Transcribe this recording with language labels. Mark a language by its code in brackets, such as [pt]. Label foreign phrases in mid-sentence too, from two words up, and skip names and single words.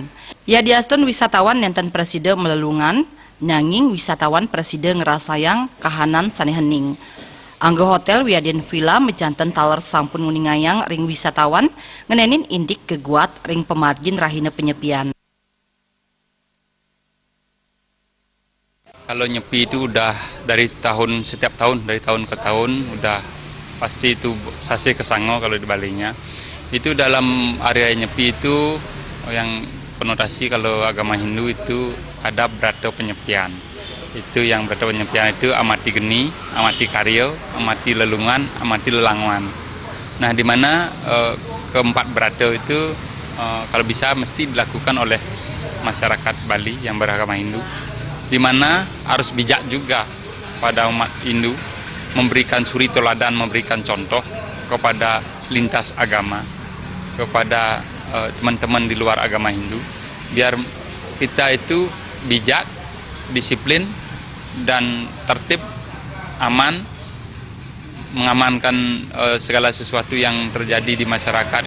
[ban] Ya diaston wisatawan nenten presiden melelungan, nanging wisatawan presiden ngerasayang kahanan sane hening. Anggo hotel Wiaden Villa mejanten taler sampun nguningayang ring wisatawan ngenenin indik keguat ring pemargin rahina penyepian. [id] Kalau nyepi itu udah dari setiap tahun dari tahun ke tahun udah pasti itu sase kesango kalau di Balinya. Itu dalam area nyepi itu yang konotasi kalau agama Hindu itu ada berata penyepian. Itu yang berata penyepian itu amati geni, amati karyo, amati lelungan, amati lelanguan. Nah, di mana keempat berata itu kalau bisa mesti dilakukan oleh masyarakat Bali yang beragama Hindu. Di mana harus bijak juga pada umat Hindu memberikan suri teladan, memberikan contoh kepada lintas agama, kepada teman-teman di luar agama Hindu, biar kita itu bijak, disiplin, dan tertib, aman, mengamankan segala sesuatu yang terjadi di masyarakat.